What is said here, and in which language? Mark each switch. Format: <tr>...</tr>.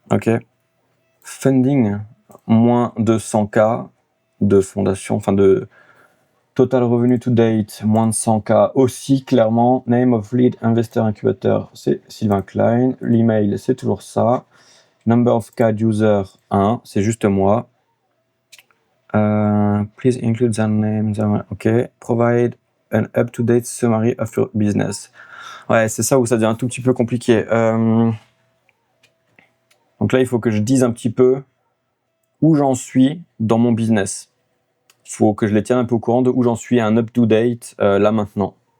<fr>Ok. Funding, moins de 100K de fondation, enfin de</fr> <en>total revenue to date,</en> <fr>moins de 100K aussi, clairement.</fr> <en>Name of lead investor incubator, c'est Sylvain Klein.</en> <fr>L'email, c'est toujours ça.</fr> <en>Number of CAD user,</en> <fr>1, c'est juste moi.</fr> <en>Please include their name, ok. Provide an up-to-date summary of your business.</en> <fr>Ouais, c'est ça où ça devient un tout petit peu compliqué. Donc là, il faut que je dise un petit peu où j'en suis dans mon business. Il faut que je les tienne un peu au courant de où j'en suis, un up-to-date, là maintenant.</fr>